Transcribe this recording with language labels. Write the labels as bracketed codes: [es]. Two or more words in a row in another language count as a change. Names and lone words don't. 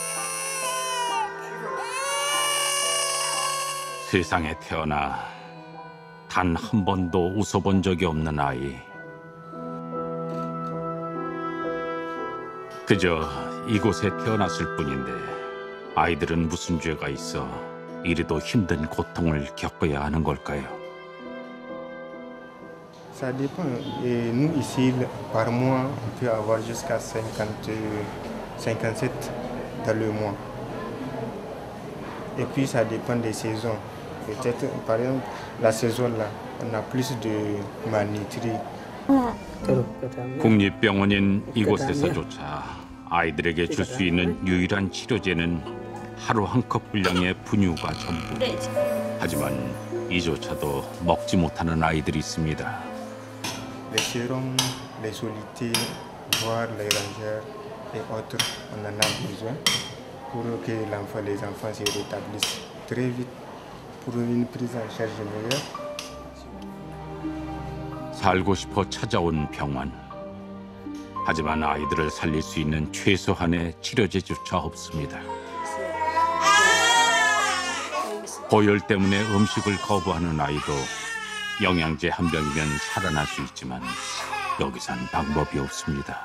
[ko] 세상에 태어나 단 한 번도 웃어본 적이 없는 아이. 그저 이곳에 태어났을 뿐인데 아이들은 무슨 죄가 있어 이리도 힘든 고통을 겪어야 하는 걸까요? [fr] Ça dépend. Et nous ici, par mois, on peut avoir jusqu'à 57 dans le mois. Et puis ça dépend des saisons. Peut-être, par exemple, la saison là, on a plus de malnutrie. [ko] 국립병원인 이곳에서조차 아이들에게 줄 수 있는 유일한 치료제는 하루 한 컵 분량의 분유가 전부. 하지만 이조차도 먹지 못하는 아이들이 있습니다. [fr] Les sérums, les solutés, voire les rangers et autres, on en a besoin pour que les enfants se rétablissent très vite pour une prise en charge meilleure. [ko] 살고 싶어 찾아온 병원. 하지만 아이들을 살릴 수 있는 최소한의 치료제조차 없습니다. 고열 때문에 음식을 거부하는 아이도 영양제 한 병이면 살아날 수 있지만 여기선 방법이 없습니다.